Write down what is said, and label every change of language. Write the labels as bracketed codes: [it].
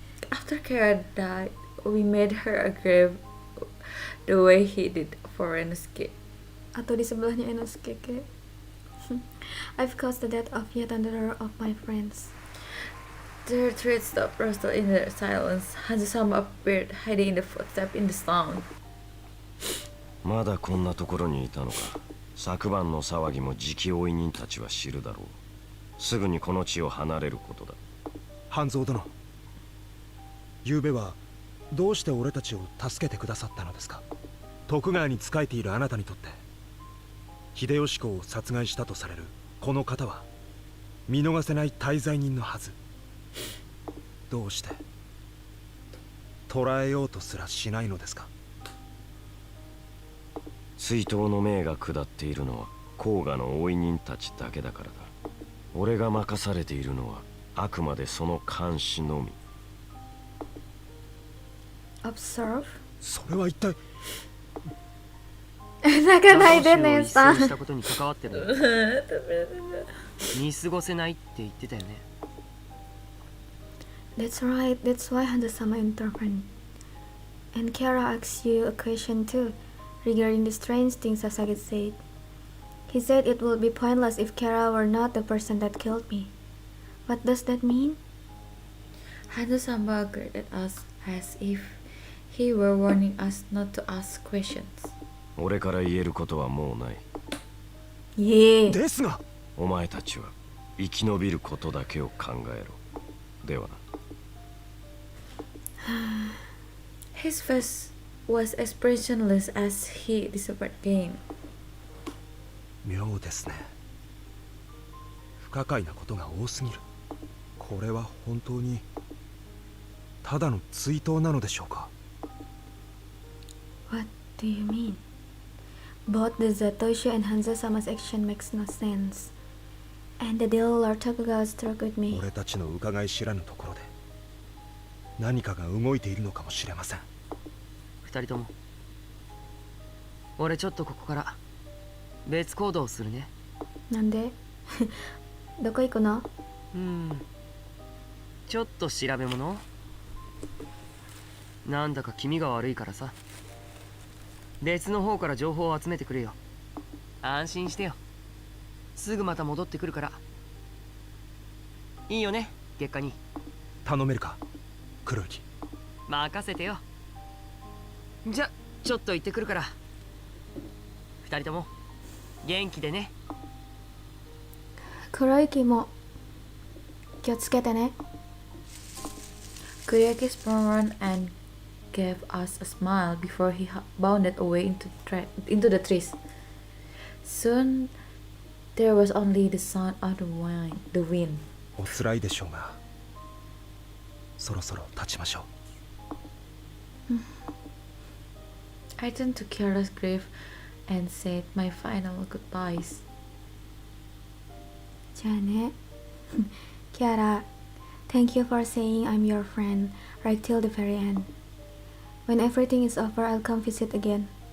[en] After Kara died, we made her a grave the way he did for Enosuke. [id] Atau di sebelahnya Enosuke. [en] I've caused the death of yet another of my friends. Their thread stopped rustled in the silence. Hanzo-sama appeared, hiding in the footsteps in the stone. [ja] まだこんなところにいたのか。昨晩の騒ぎも次期追い人たちは知るだろう。すぐにこの地を離れることだ。半蔵殿、ゆうべはどうして俺たちを助けてくださったのですか。徳川に仕えているあなたにとって秀吉公を殺害したとされるこの方は見逃せない大罪人のはず。どうして捕らえようとすらしないのですか。追悼の命が下っているのは甲賀の追い人たちだけだからだ。俺が任されているのはあくまでその監視のみ。 [en] Observe? [ja] それは一体。泣かないでねさん。したことに関わってる。見過ごせないって言ってたよね。 [en] That's right, that's why Hanzo-sama intervened. And Kiara asked you a question too, regarding the strange things Sasagi said. He said it would be pointless if Kiara were not the person that killed me. What does that mean? Hanzo-sama glared at us as if he were warning us not to ask questions. [ja] 俺から言えることはもうない。 [en] Yeah. [ja] ですが、お前たちは生き延びることだけを考えろ。ではな。 [en] His face was expressionless as he disappeared again. [ja] 妙ですね。不可解なことが多すぎる。これは本当にただの追悼なのでしょうか。 [en] What do you mean? Both the Zatoichi and Hanzo-sama's action makes no sense. And the deal Lord Tokugawa struck with me. [ja] 俺たちの伺い知らぬところで何かが動いているのかもしれません。二人とも俺ちょっとここから別行動するね。なんでどこ行くの？ちょっと調べ物。なんだか気味が悪いからさ、別の方から情報を集めてくれよ。安心してよ、すぐまた戻ってくるから。いいよね、月下に。頼めるか、黒雪。任せてよ。じゃ、ちょっと行ってくるから。二人とも元気でね。黒雪も気をつけてね。 [en] Kuroyuki spun around and gave us a smile before he bounded away into the trees. Soon there was only the sound of the wind. [ja] お辛いでしょうが、そろそろ立ちましょう。 [en] I turned to Kiara's grave and said my final goodbyes. [ja] じゃあね。 [en] Kiara, thank you for saying I'm your friend right till the very end. When everything is over, I'll come visit again.